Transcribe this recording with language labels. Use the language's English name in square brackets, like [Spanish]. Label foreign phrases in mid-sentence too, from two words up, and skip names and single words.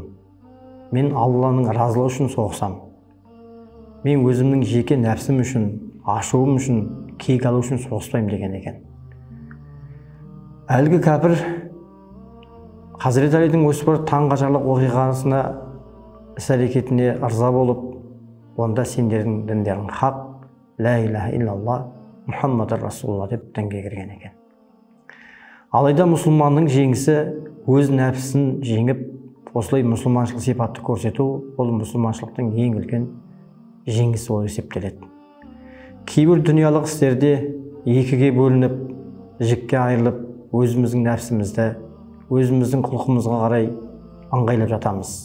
[Kazakh] Мен Алланың разылығы үшін соғысам. Мен өзімнің жеке нәпсім үшін, ашуым үшін, кек алу үшін соғыспаймын" деген екен. Әлгі кәпір Хазіреті Алидің осы бір таңғажайып оқиғасына, іс-әрекетіне ырза болып, "Онда сендердің діндерің хақ, [Arabic] لا إله إلا الله, محمد رسول الله" [Kazakh] деп дінге кірген екен. Алайда мұсылманның жеңісі өз нәпсісін жеңіп, осылай мұсылманшылық сипатты көрсету, ол мұсылманшылықтың ең үлкен жеңісі болып есептеледі. Кейбір дүниялық істерде екіге бөлініп, жікке айырылып, өзіміздің нәпсімізді, өзіміздің құлқымызға қарай ыңғайлап жатамыз.